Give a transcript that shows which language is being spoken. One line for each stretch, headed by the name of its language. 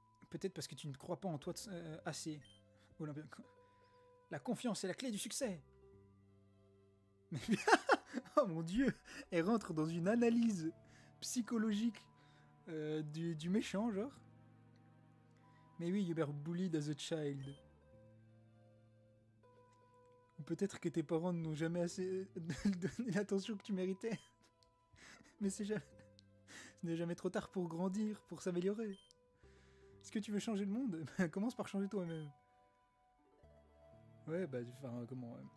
French: Peut-être parce que tu ne crois pas en toi assez. Olympien. La confiance est la clé du succès. Mais... oh mon dieu. Elle rentre dans une analyse psychologique du méchant, genre. Mais oui,
English: you were bullied as a child.
French: Ou peut-être que tes parents n'ont jamais assez donné l'attention que tu méritais. Mais ce n'est jamais trop tard pour grandir, pour s'améliorer. Est-ce que tu veux changer le monde? Commence par changer toi-même. Ouais, bah, enfin, comment...